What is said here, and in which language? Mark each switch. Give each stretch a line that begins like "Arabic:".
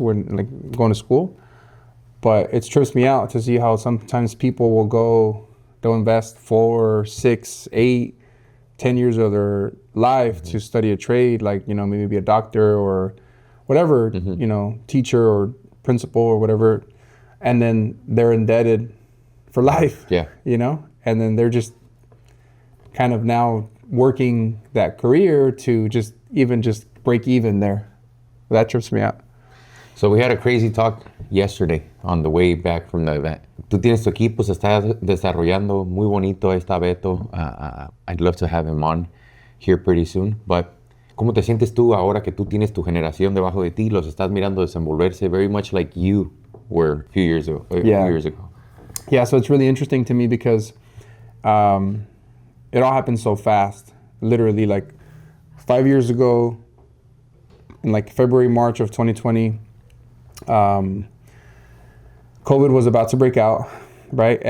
English: We're like going to school, but it trips me out to see how sometimes people will go, they'll invest 4, 6, 8, 10 years of their life to study a trade, maybe be a doctor or whatever, teacher or principal or whatever, and then they're indebted for life. Yeah. And then they're just kind of now working that career to just break even there. That trips me out. So we had a crazy talk yesterday on the way back from the event.
Spanish: Tú tienes tu equipo, se está desarrollando muy bonito. Ahí está Beto.
English: I'd love to have him on here pretty soon.
Spanish: But ¿cómo te sientes tú ahora que tú tienes tu generación debajo de ti? Los estás mirando desenvolverse
English: very much like you were a few years ago. Yeah, so it's really interesting to me because it all happened so fast. Literally, 5 years ago, in February, March of 2020, COVID was about to break out, right?